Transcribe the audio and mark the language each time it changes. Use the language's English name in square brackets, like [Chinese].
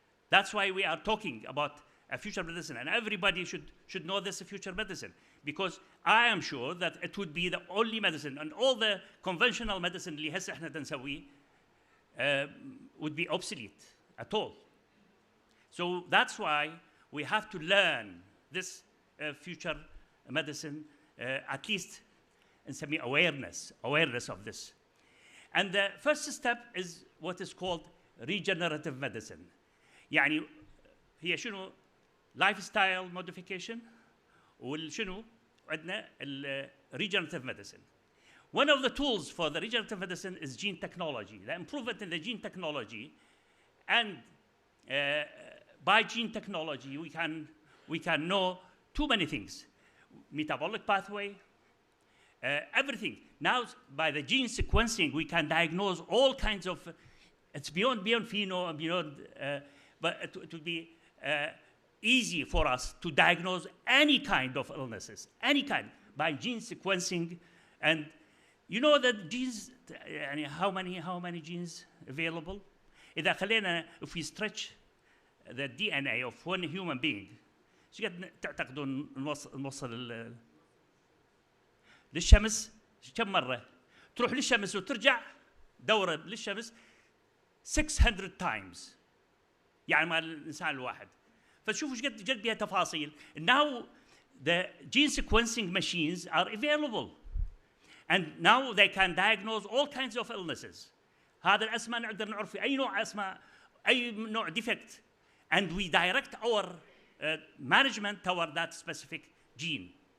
[English] That's why we are talking about a future medicine, and everybody should know this future medicine, because I am sure that it would be the only medicine, and all the conventional medicine [Arabic] اللي هسه احنا نسويه [English] would be obsolete at all. So that's why we have to learn this future medicine, at least [Arabic] نسميه [English] awareness of this. And the first step is what is called regenerative medicine. [Arabic] يعني هي شنو lifestyle modification والشنو عندنا regenerative medicine. [English] One of the tools for the regenerative medicine is gene technology, the improvement in the gene technology. And by gene technology, we can know too many things. Metabolic pathway, everything. Now, by the gene sequencing, we can diagnose all kinds of, it's beyond pheno, beyond, but it would be easy for us to diagnose any kind of illnesses, any kind, by gene sequencing. And you know that genes, how many genes available? [Arabic] إذا خلينا, [English] if we stretch the DNA of one human being, [Arabic] شو قد تعتقدون نوصل للشمس كم مرة؟ تروح للشمس وترجع دورة للشمس 600 times. يعني مع الإنسان الواحد. فتشوفوا ايش قد بيها تفاصيل. [English] Now the gene sequencing machines are available. And now they can diagnose all kinds of illnesses. [Arabic] هذا الأسماء نقدر نعرف أي نوع [English] أسماء أي نوع defect, and we direct our management toward that specific gene.